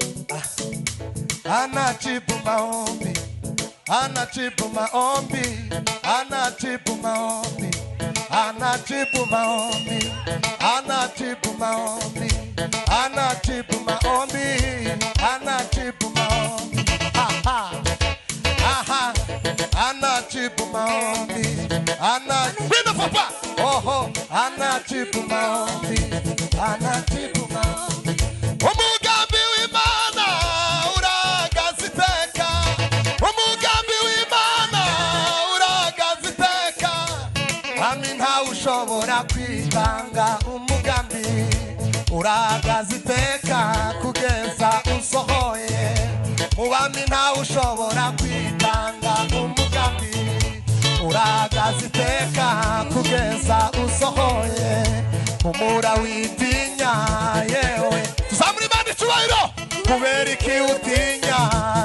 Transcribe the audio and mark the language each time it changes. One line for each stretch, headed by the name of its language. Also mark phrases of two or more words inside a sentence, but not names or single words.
Swahili: anajibu maombi, anajibu maombi, anajibu maombi, anajibu maombi, anajibu maombi, anajibu maombi, anajibu maombi, aha, anajibu maombi, anajibu papa, oho, anajibu maombi, anajibu maombi.
Kinyarwanda: Umugambi w'Imana uragaziteka, umugambi w'Imana uragaziteka, Mwami ntawe ushobora kwitanga, umugambi uragaziteka kugeza usohoye, Mwami ntawe ushobora kwitanga, umugambi uragaziteka kugeza usohoye, humura witinya yewe, tuzamura Imana icyubahiro, kubera iki utinya